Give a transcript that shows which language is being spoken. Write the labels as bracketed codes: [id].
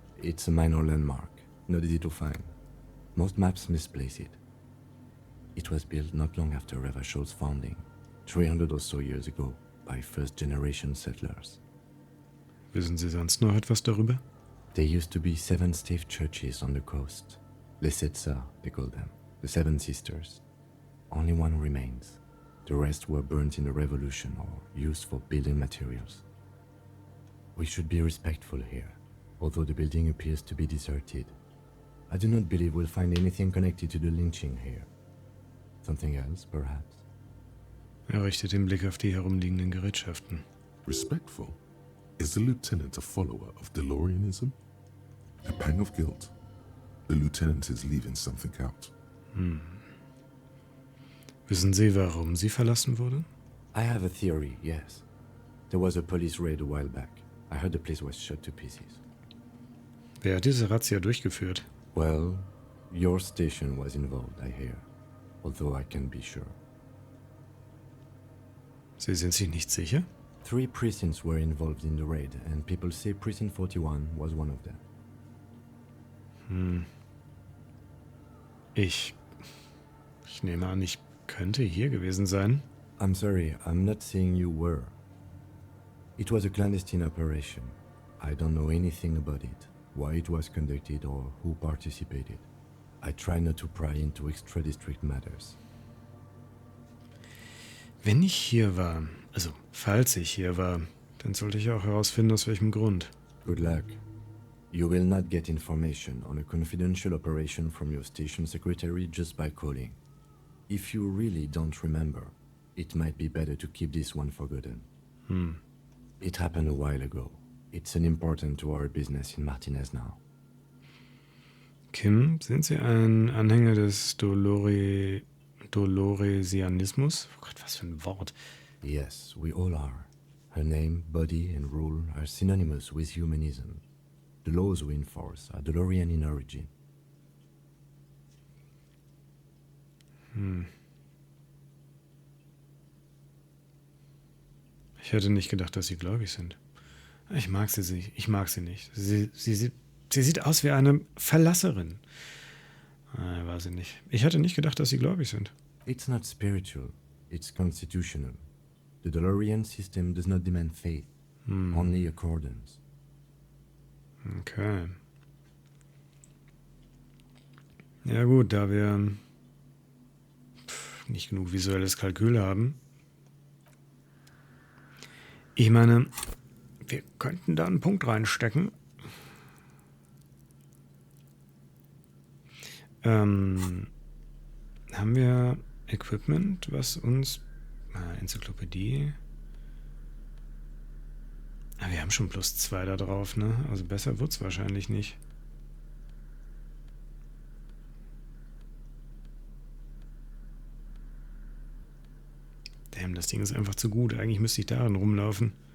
[en] It's a minor landmark, not easy to find. Most maps misplace it. It was built not long after Ravachol's founding, 300 or so years ago, by first-generation settlers. [de] Wissen Sie sonst noch etwas darüber? [en] There used to be 7 stave churches on the coast. Les Sept Sœurs, they call them. The 7 sisters. Only one remains. The rest were burnt in the revolution or used for building materials. We should be respectful here, although the building appears to be deserted. I do not believe we'll find anything connected to the lynching here. Something else, perhaps? [de] Er richtet den Blick auf die herumliegenden Gerätschaften. [en] Respectful? Is the lieutenant a follower of DeLoreanism? A pang of guilt. The lieutenant is leaving something out. [de] Wissen Sie, warum sie verlassen wurde? [en] I have a theory, yes. There was a police raid a while back. I heard the place was shot to pieces. [de] Wer hat diese Razzia durchgeführt? [en] Well, your station was involved, I hear. Although I can't be sure. [de] Sie sind sich nicht sicher? [en] 3 precincts were involved in the raid, and people say Precinct 41 was one of them. [de] Ich nehme an, ich könnte hier gewesen sein. [en] I'm sorry, I'm not saying you were. It was a clandestine operation. I don't know anything about it, why it was conducted or who participated. I try not to pry into extra-district matters. [de] Wenn ich hier war, also falls ich hier war, dann sollte ich auch herausfinden, aus welchem Grund. [en] Good luck. You will not get information on a confidential operation from your station secretary just by calling. If you really don't remember, it might be better to keep this one forgotten. It happened a while ago. It's unimportant to our business in Martinez now. [de] Kim, sind Sie ein Anhänger des Doloresianismus? Oh Gott, was für ein Wort. [en] Yes, we all are. Her name, body, and rule are synonymous with humanism. The laws we enforce are Dolorian in origin. [de] Ich hätte nicht gedacht, dass Sie gläubig sind. Ich mag sie nicht. Sie sieht aus wie eine Verlasserin. War sie nicht. Ich hätte nicht gedacht, dass Sie gläubig sind. [en] It's not spiritual, it's constitutional. The Dolorian system does not demand faith, only accordance. Okay. [de] Ja gut, da wir nicht genug visuelles Kalkül haben. Ich meine, wir könnten da einen Punkt reinstecken. Haben wir Equipment, was uns... Enzyklopädie... wir haben schon +2 da drauf, ne? Also besser wird's wahrscheinlich nicht. Damn, das Ding ist einfach zu gut. Eigentlich müsste ich darin rumlaufen.